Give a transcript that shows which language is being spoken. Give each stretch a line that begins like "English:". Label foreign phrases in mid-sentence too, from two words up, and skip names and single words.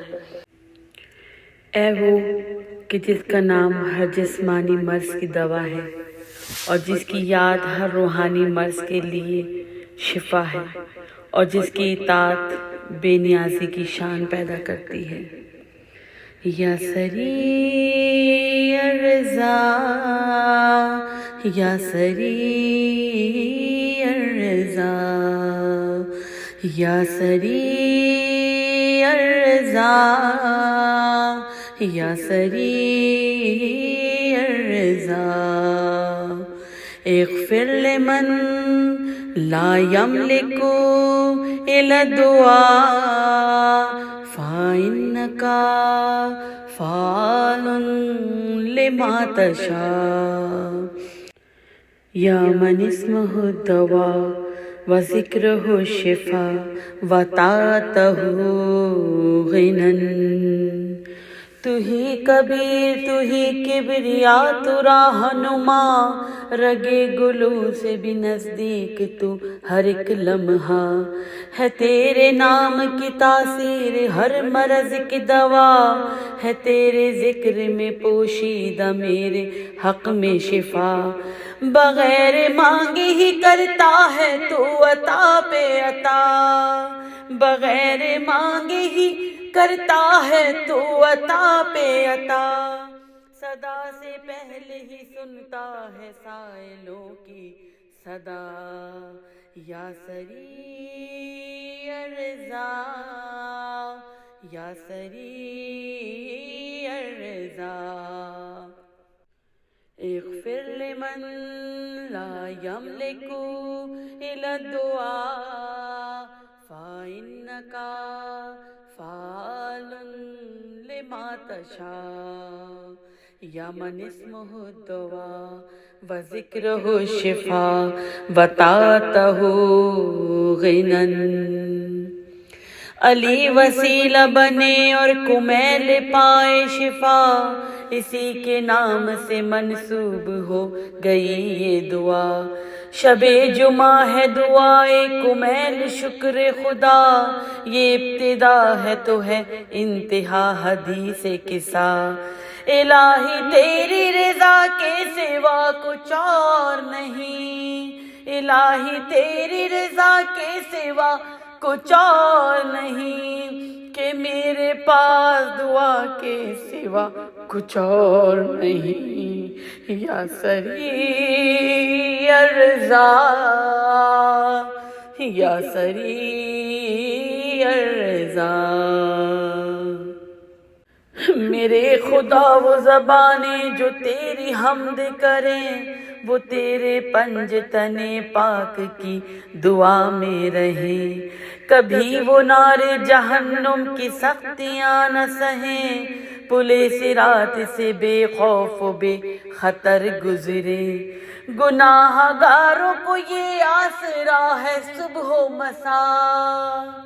Urdu: اے وہ کہ جس کا نام ہر جسمانی مرض کی دوا ہے اور جس کی یاد ہر روحانی مرض کے لیے شفا ہے اور جس کی اطاعت بے نیازی کی شان پیدا کرتی ہے۔
Arabic: یا سریع الرضا، یا سریع الرضا، یا سریع الرضا، یا سریع الرضا، اغفر لمن لا يملك إلا الدعاء فإنك فعال لما تشاء۔ یا من اسمہ الدواء وذکرہ الشفاء وطاعتہ غنى،
Urdu: تو ہی کبیر تو ہی کبریا تو راہنما، رگے گلو سے بھی نزدیک تو ہر ایک لمحہ، ہے تیرے نام کی تاثیر ہر مرض کی دوا، ہے تیرے ذکر میں پوشیدہ میرے حق میں شفا، بغیر مانگے ہی کرتا ہے تو عطا پہ عطا، بغیر مانگے ہی کرتا ہے تو عطا پہ عطا، صدا سے پہلے ہی سنتا ہے سائلوں کی صدا۔
Arabic: یا سریع الرضا، یا سریع الرضا، اغفر لمن لا يملك إلا الدعاء فإنك فعال لما تشاء۔ یا من اسمہ الدواء وذکرہ الشفاء وطاعتہ غنى،
Urdu: علی وسیلہ بنے اور کمیل پائے شفا، اسی کے نام سے منسوب ہو گئی یہ دعا، شب جمعہ ہے دعائے کمیل شکر خدا، یہ ابتدا ہے تو ہے انتہا حدیث قصہ، الہی تیری رضا کے سوا کچھ اور نہیں، الہی تیری رضا کے سوا کچھ اور نہیں، کہ میرے پاس دعا کے سوا کچھ اور نہیں۔
Arabic: یا سریع الرضا، یا سریع الرضا،
Urdu: میرے خدا وہ زبانیں جو تیری حمد کریں، وہ تیرے پنج تنے پاک کی دعا میں رہیں، کبھی وہ نار جہنم کی سختیاں نہ سہیں، پلے صراط سے بے خوف و بے خطر گزرے، گناہ گاروں کو یہ آسرا ہے صبح و مساء،